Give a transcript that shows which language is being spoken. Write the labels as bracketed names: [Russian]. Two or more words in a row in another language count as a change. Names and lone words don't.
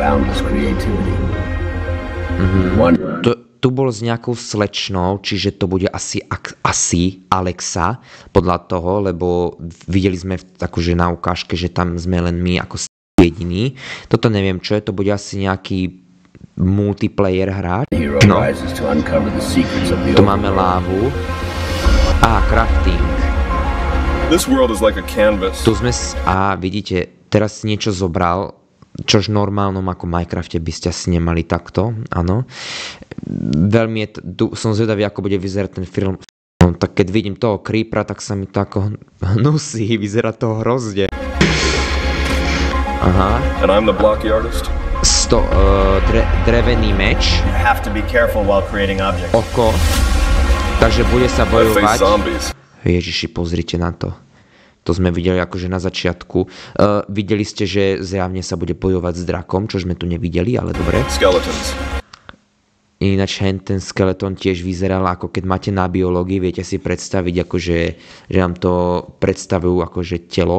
[Slovak] Tu bol s nejakou slečnou, čiže to bude asi Alexa, podľa toho, lebo videli sme akože na ukážke, že tam sme len my ako jediní. Toto neviem, čo je, to bude asi nejaký multiplayer hráč. No. Tu máme lávu. Crafting. [English] This world is like a canvas. [Slovak] Tu sme vidíte, teraz niečo zobral, čož v normálnom ako Minecrafte by ste asi nemali takto, áno. Veľmi som zvedavý, ako bude vyzerať ten film. No, tak keď vidím toho creepera, tak sa mi to ako hnusí, vyzerá to hrozne. Aha. [English] And I'm the blocky artist. [Slovak] Drevený meč. [English] You have to be careful while creating objects. [Slovak] Oko. Takže bude sa bojovať. Zombies. Ježiši, pozrite na to. To sme videli akože na začiatku. Videli ste, že zjavne sa bude bojovať s drakom, čo sme tu nevideli, ale dobre. Skeletons. Ináč ten skeleton tiež vyzeral, ako keď máte na biológii, viete si predstaviť, akože, že nám to predstavujú akože telo.